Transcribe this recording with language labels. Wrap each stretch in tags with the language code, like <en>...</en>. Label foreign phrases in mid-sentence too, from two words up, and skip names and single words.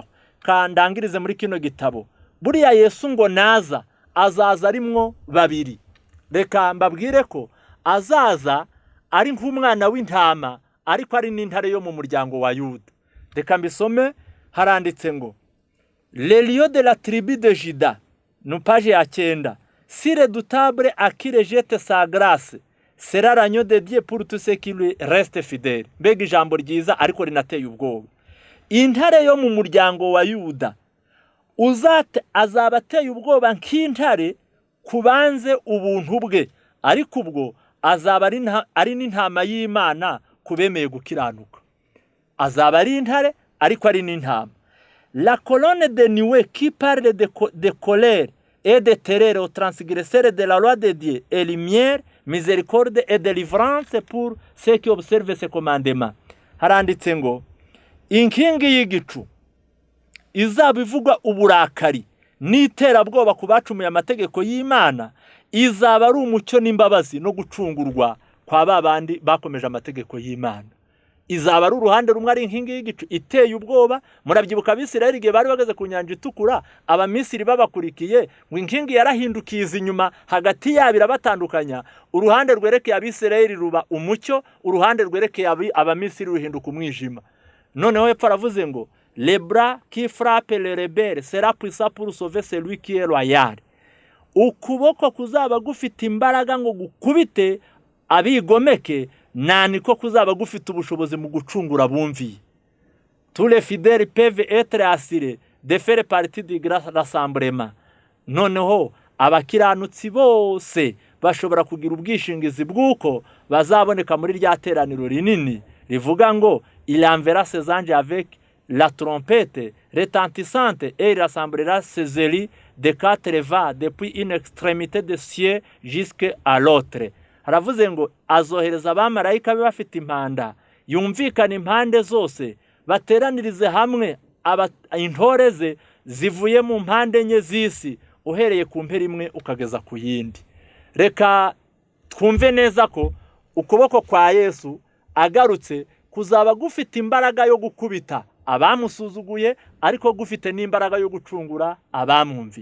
<rw>Kandangirize muri kino gitabo, buriya Yesu ngo naza azaza arimwo babiri. Reka mbabwire ko azaza ari nk'umwana w'intama, ariko ari n'intare yo mu muryango wa Yuda. Reka mbisome, haranditse ngo</rw> <fr>le lion de la tribu de Juda,</fr> <rw>no page ya 9,</rw> <fr>si redoutable à qui rejette sa grâce sera l'agneau de Dieu pour tous ceux qui lui restent fidèles.</fr> <rw>Mbega ijambo ryiza ariko rinateye ubwoba. Intare yo mu muryango wa Yuda azaba ateye ubwoba nk'intare kubanze ubuntu bwe, ariko ubwo azaba ari n'intama y'Imana kubemeye gukiranuka. Azaba ari intare ariko ari n'intama.</rw> <fr>La colonne de nuée qui parle de colère et de terreur aux transgresseurs de la loi de Dieu, et lumière, miséricorde et délivrance pour ceux qui observent ses commandements.</fr> <rw>Haranditse ngo inkingi y'igicu izaba ivuga uburakari n'iterabwoba ku bacumuye amategeko y'Imana, izaba ari umucyo n'imbabazi no gucungurwa kwa babandi bakomeje amategeko y'Imana. Izaba ari uruhande rumwe ari inkingi y'igicu iteye ubwoba. Murabyibuka Abisirayeli igihe bari bageze ku nyanja itukura, Abamisiri babakurikiye, ngo inkingi yarahindukiye inyuma hagati yabo irabatandukanya. Uruhande rwerekeye Abisirayeli ruba umucyo, uruhande rwerekeye Abamisiri ruhinduka umwijima. Noneho hepfo aravuze ngo</rw> <fr>le bras qui frappe les rebelles sera puissant pour sauver celui qui est loyal.</fr> <rw>Ukuboko kuzaba gufite imbaraga ngo gukubite abigomeke, niko kuzaba gufite ubushobozi mu gucungura abumviye.</rw> <fr>Tous les fidèles peuvent être assurés de faire partie du grand rassemblement.</fr> <rw>Noneho abakiranutsi bose bashobora kugira ubwishingizi bw'uko bazaboneka muri rya teraniro rinini rivuga ngo</rw> <fr>il enverra ses anges avec la trompette retentissante et il rassemblera ses élus de 4 vents depuis une extrémité de cieux jusqu'à l'autre.</fr> <rw>Haravuze ngo azohereza abamarayika be bafite impanda, yumvikana impande zose, bateranirize hamwe intore ze zivuye mu mpande enye z'isi, uhereye ku mpera imwe ukageza ku yindi. Reka twumve neza ko ukuboko kwa Yesu agarutse kuzaba gufite imbaraga yo gukubita abamusuzuguye, ariko gufite n'imbaraga yo gucungura abamwumviye.</rw>